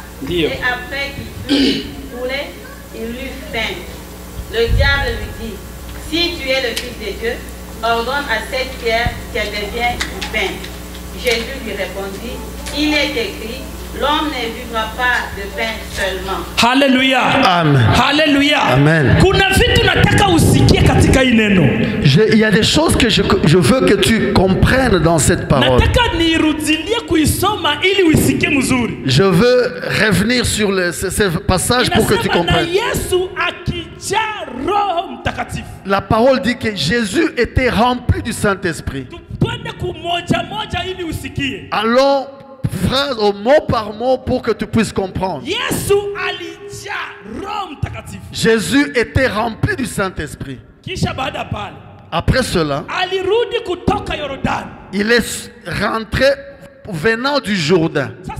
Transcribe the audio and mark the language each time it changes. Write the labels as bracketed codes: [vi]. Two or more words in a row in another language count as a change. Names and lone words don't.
[fr] Et après qu'il fut foulé, il eut faim. Le diable lui dit, si tu es le Fils de Dieu, ordonne à cette pierre qu'elle devienne du pain. Jésus lui répondit, il est écrit, l'homme ne vivra pas de pain seulement. Hallelujah. Amen. Hallelujah. Amen. [sw] Kuna vitu nataka usikie katika hii neno. [fr] Il y a des choses que je veux que tu comprennes dans cette parole. [sw] Nataka nirudilie kuisoma ili usikie mzuri. [fr] Je veux revenir sur ce passage pour que tu comprennes. [sw] Yesu akijaa Roho Mtakatifu. [fr] La parole dit que Jésus était rempli du Saint-Esprit. [sw] Twende kumoja moja ili usikie. [fr] Allons phrase au mot par mot pour que tu puisses comprendre. Jésus était rempli du Saint-Esprit. Après cela, il est rentré venant du Jourdain.